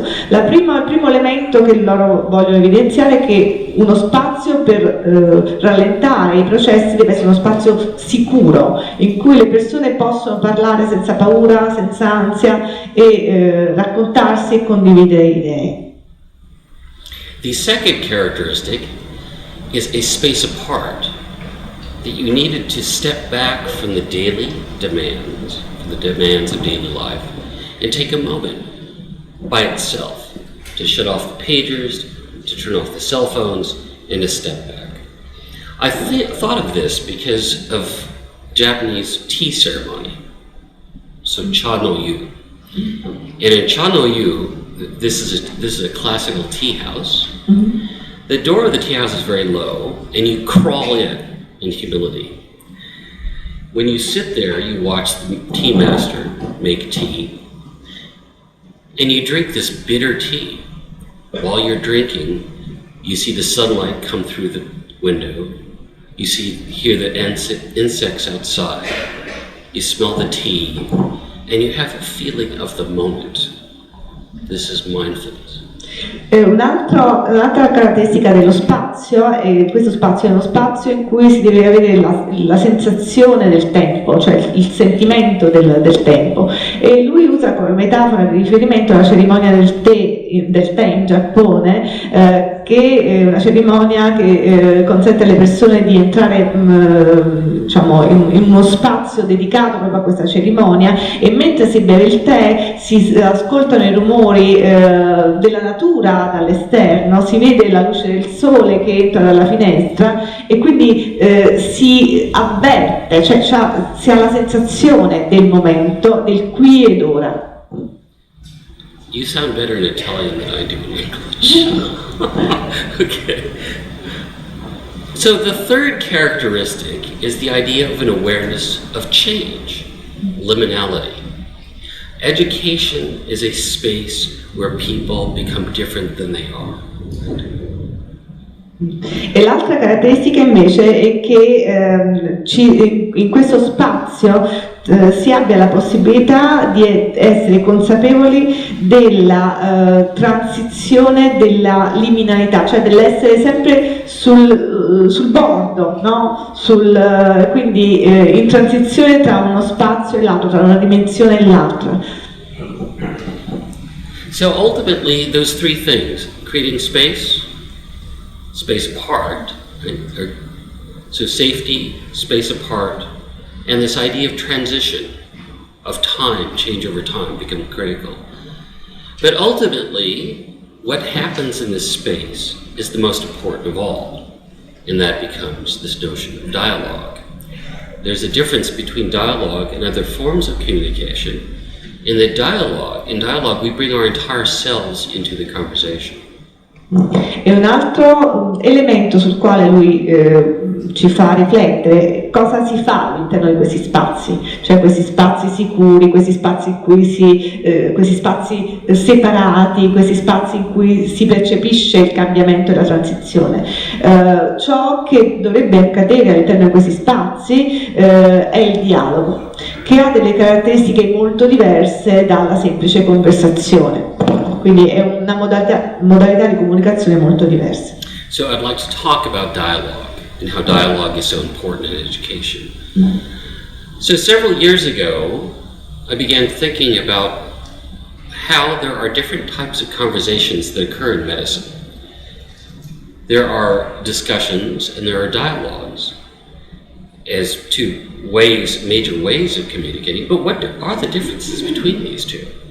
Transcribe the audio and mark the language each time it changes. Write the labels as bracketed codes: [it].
[it] Il primo elemento che loro vogliono evidenziare è che uno spazio per rallentare i processi deve essere uno spazio sicuro, in cui le persone possono parlare senza paura, senza ansia e raccontarsi e condividere idee. [en] The second characteristic is a space apart, that you needed to step back from the daily demands, from the demands of daily life, and take a moment by itself to shut off the pagers, to turn off the cell phones, and to step back. I thought of this because of Japanese tea ceremony, so [ja] cha no yu. [en] And in cha no yu, this is a classical tea house. Mm-hmm. The door of the tea house is very low, and you crawl in humility. When you sit there, you watch the tea master make tea, and you drink this bitter tea. While you're drinking, you see the sunlight come through the window. You hear the insects outside. You smell the tea, and you have a feeling of the moment. This is mindfulness. [it] Un'altra caratteristica dello spazio è questo spazio è uno spazio in cui si deve avere la sensazione del tempo, cioè il sentimento del tempo, e lui usa come metafora di riferimento la cerimonia del tè in Giappone, che è una cerimonia che consente alle persone di entrare diciamo, in uno spazio dedicato proprio a questa cerimonia, e mentre si beve il tè si ascoltano i rumori della natura dall'esterno, si vede la luce del sole che entra dalla finestra, e quindi si avverte, cioè si ha la sensazione del momento, del qui ed ora. [en] You sound better in Italian than I do in English. Okay. So the third characteristic is the idea of an awareness of change, liminality. Education is a space where people become different than they are. [it] E l'altra caratteristica invece è che in questo spazio si abbia la possibilità di essere consapevoli della transizione della liminalità, cioè dell'essere sempre sul bordo, no? Quindi in transizione tra uno spazio e l'altro, tra una dimensione e l'altra. [en] So ultimately, those 3 things, creating space apart, right? So safety, space apart, and this idea of transition, of time, change over time, become critical. But ultimately, what happens in this space is the most important of all, and that becomes this notion of dialogue. There's a difference between dialogue and other forms of communication. In dialogue, we bring our entire selves into the conversation. [it] E un altro elemento sul quale lui ci fa riflettere: cosa si fa all'interno di questi spazi, cioè questi spazi sicuri, questi spazi in cui questi spazi separati, questi spazi in cui si percepisce il cambiamento e la transizione. Ciò che dovrebbe accadere all'interno di questi spazi è il dialogo, che ha delle caratteristiche molto diverse dalla semplice conversazione. Quindi è una modalità di comunicazione molto diversa. [en] So I'd like to talk about dialogue and how dialogue is so important in education. So several years ago, I began thinking about how there are different types of conversations that occur in medicine. There are discussions and there are dialogues as two ways, major ways of communicating, but what are the differences between these two?